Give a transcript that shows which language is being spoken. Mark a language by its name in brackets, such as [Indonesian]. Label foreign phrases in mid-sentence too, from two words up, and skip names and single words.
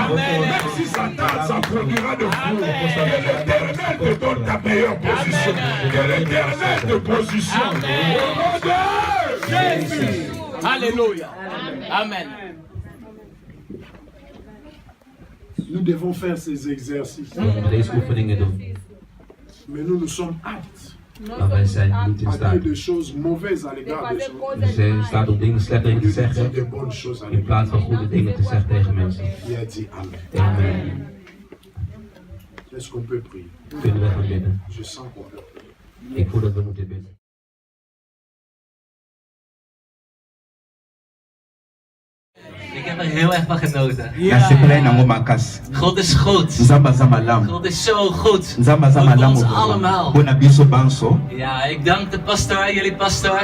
[French] Même si ça tarde, ça produira de fruits. Que l'Éternel te donne ta meilleure position. Que l'Éternel te positionne. Au nom de Jésus. Alléluia. Amen. Nous devons faire ces exercices. [Dutch] Deze oefeningen doen. [French] Mais nous sommes aptes [Dutch] Maar wij zijn niet in [French] à [Dutch] staat. [French] dire des choses mauvaises à l'égard des autres. [Dutch] We zijn in staat om dingen slecht tegen te [French] Dieu dit [Dutch] zeggen. [French] de bonnes choses à [Dutch] In [French] l'égard. [Dutch] plaats van goede dingen te zeggen tegen mensen. [French] Il a dit Amen. Amen. Est-ce qu'on peut prier? [Dutch] Kunnen we gaan bidden? [French] Je sens qu'on peut prier. [Dutch] Ik voel dat we moeten bidden. Ik heb er heel erg van genoten. God is goed. God is zo goed. Voor ons allemaal. Ja, ik dank de pastoor, jullie pastoor.